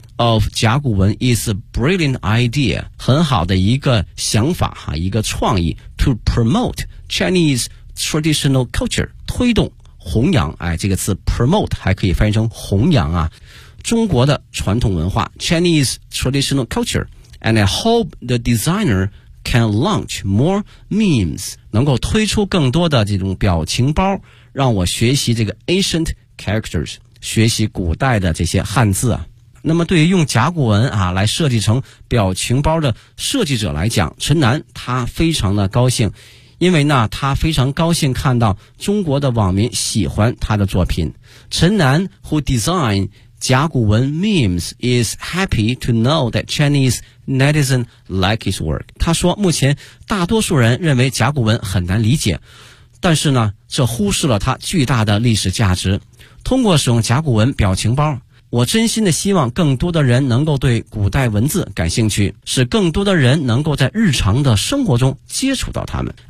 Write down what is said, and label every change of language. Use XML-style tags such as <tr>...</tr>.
<zh>of 甲骨文</zh> <en>is a brilliant idea,</en> <zh>很好的一个想法哈，一个创意</zh> <en>to promote Chinese traditional culture,</en> <zh>推动弘扬，哎，这个词 promote 还可以翻译成弘扬啊，中国的传统文化</zh> <en>Chinese traditional culture, and I hope the designer can launch more memes,</en> <zh>能够推出更多的这种表情包，让我学习这个</zh> <en>ancient characters,</en> <zh>学习古代的这些汉字啊。那么对于用甲骨文啊来设计成表情包的设计者来讲，陈楠他非常的高兴，因为呢他非常高兴看到中国的网民喜欢他的作品。</zh> <en>陈楠 who designed 甲骨文 memes is happy to know that Chinese netizens like his work.</en> <zh>他说目前大多数人认为甲骨文很难理解，但是呢这忽视了它巨大的历史价值。通过使用甲骨文表情包，我真心的希望更多的人能够对古代文字感兴趣，使更多的人能够在日常的生活中接触到他们。</zh>